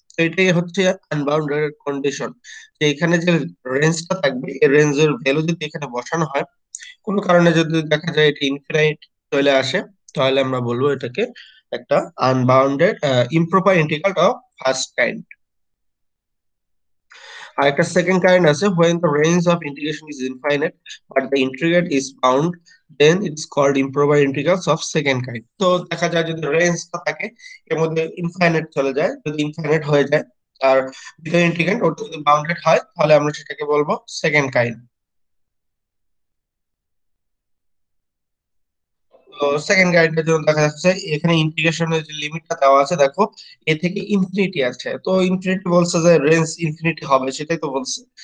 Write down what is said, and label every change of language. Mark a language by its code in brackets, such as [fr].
[bn] তো এটাই হচ্ছে আনবাউন্ডেড কন্ডিশন, যে এখানে যে রেঞ্জটা থাকবে এই রেঞ্জের ভ্যালু যদি এখানে বসানো হয়, কোনো কারণে যদি দেখা যায় এটা ইনফিনাইট চলে আসে, তাহলে আমরা বলবো এটাকে একটা unbounded improper integral of first kind. আর একটা সেকেন্ড কাইন্ড আছে, [en] when the range of integration is infinite but the integrand is bound, then it's called improper integrals of second kind। [bn] তো দেখা যায় যদি রেঞ্জটা থাকে এর মধ্যে ইনফাইনাইট চলে যায়, যদি ইনফাইনাইট হয়ে যায় আর ভিতরে ইন্টিগ্র্যান্ড ওটা যদি বাউন্ডেড হয়, তাহলে আমরা সেটাকে বলবো সেকেন্ড কাইন্ড। তো সেকেন্ড গাইডের জন্য দেখা যাচ্ছে এখানে ইন্টিগ্রেশনের যে লিমিটটা দেওয়া আছে দেখো, এ থেকে ইনফিনিটি আছে, তো ইনফিনিটি বলছে যে রেঞ্জ ইনফিনিটি হবে, সেটাই তো বলছে।